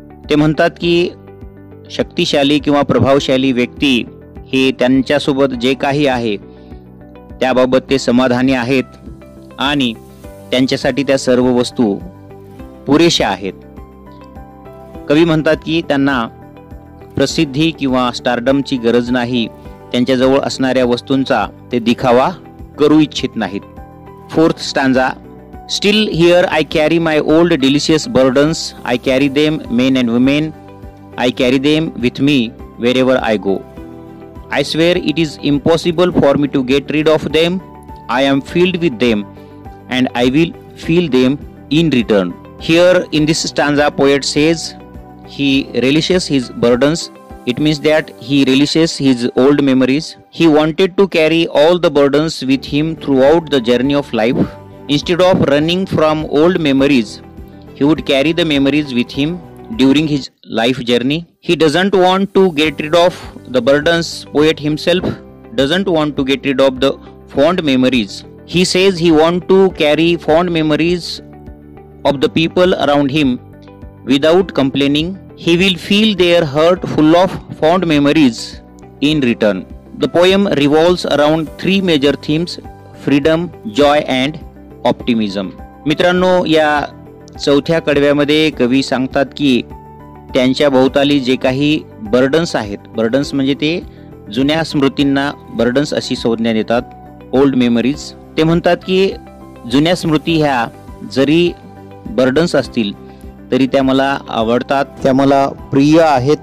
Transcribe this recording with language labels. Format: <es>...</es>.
<mr>ते म्हणतात की शक्तिशाली किंवा प्रभावशाली व्यक्ती हे त्यांच्यासोबत जे काही आहे त्याबाबत ते समाधानी आहेत आणि त्यांच्यासाठी त्या सर्व वस्तू पुरेशा आहेत. कवी म्हणतात की त्यांना प्रसिद्धी किंवा स्टारडमची गरज नाही. त्यांच्याजवळ असणाऱ्या वस्तूंचा ते दिखावा करू इच्छित नाहीत.</mr> <en>Fourth stanza. Still here I carry my old delicious burdens. I carry them, men and women. I carry them with me wherever I go. I swear it is impossible for me to get rid of them. I am filled with them and I will feel them in return. Here in this stanza poet says he relishes his burdens. It means that he relishes his old memories. He wanted to carry all the burdens with him throughout the journey of life. Instead of running from old memories, he would carry the memories with him during his life journey. He doesn't want to get rid of the burdens. Poet himself doesn't want to get rid of the fond memories. He says he wants to carry fond memories of the people around him without complaining. He will feel their heart full of fond memories in return. The poem revolves around three major themes: freedom, joy and optimism.</en> <mr>मित्रांनो, या चौथ्या कडव्यामध्ये कवी सांगतात की त्यांच्या भोवताली जे काही बर्डन्स आहेत, बर्डन्स म्हणजे ते जुन्या स्मृतींना बर्डन्स अशी संज्ञा देतात,</mr> <en>Old memories.</en> <mr>ते म्हणतात की जुन्या स्मृती ह्या जरी बर्डन्स असतील तरी त्या मला आवडतात, त्या मला प्रिय आहेत.</mr>